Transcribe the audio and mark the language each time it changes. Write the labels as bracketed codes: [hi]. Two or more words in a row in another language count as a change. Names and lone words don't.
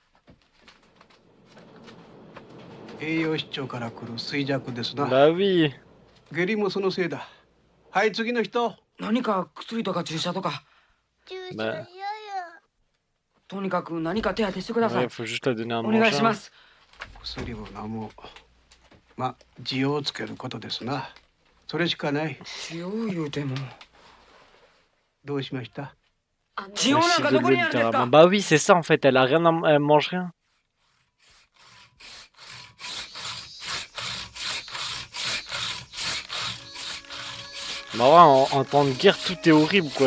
[ja] 栄養失調から来る衰弱ですな。 [fr] Bah oui. [ja] 下痢もそのせいだ。はい次の人。何か薬とか注射とか。注射 [fr] Bah, [ja] 嫌やとにかく何か手当てしてください。 [fr] ouais, faut juste la donner à [ja] お願い [fr] manger. [ja] します。薬を飲む。ま、塩をつけることですな。それしかない。塩言うても。どうしました？塩なんかどこにあるんですか？ [fr] littéralement. Bah oui, c'est ça en fait, elle a rien elle mange rien. Bah ouais, en temps de guerre, tout est horrible quoi.